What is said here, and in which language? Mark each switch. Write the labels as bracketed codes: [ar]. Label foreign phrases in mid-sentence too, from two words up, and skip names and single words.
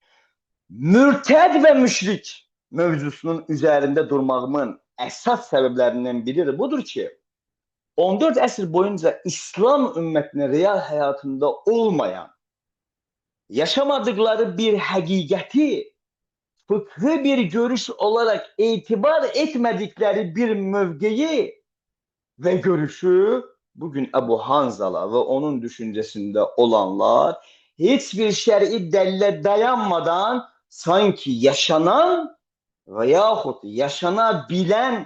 [az] Mürtəd və müşrik, mövzusunun üzərində durmağımın əsas səbəblərindən biri də budur ki, 14 əsr boyunca İslam ümmətinin real həyatında olmayan, yaşamadıkları [tr] bir həqiqəti fıkhı bir görüş olarak itibar etmedikleri bir mövqeyi ve görüşü bugün Ebu Hanzala ve onun düşüncesinde olanlar hiçbir şer'i delile dayanmadan sanki yaşanan veyahut yaşanabilen